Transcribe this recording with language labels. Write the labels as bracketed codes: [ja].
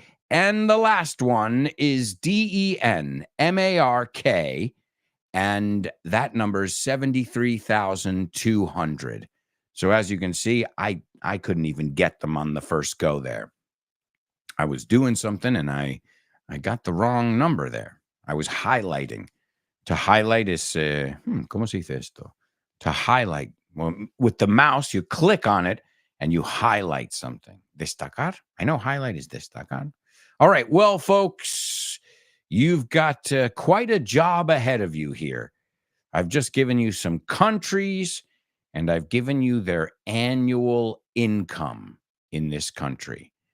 [en] And the last one is DENMARK, and that number is 73,200. So as you can see, I couldn't even get them on the first go there. I was doing something and I got the wrong number there. I was highlighting. [es] To highlight is, ¿cómo se dice esto? [en] To highlight. Well, with the mouse, you click on it and you highlight something. Destacar? I know highlight is destacar. All right. Well, folks, you've got quite a job ahead of you here. I've just given you some countries, and I've given you their annual income in this country.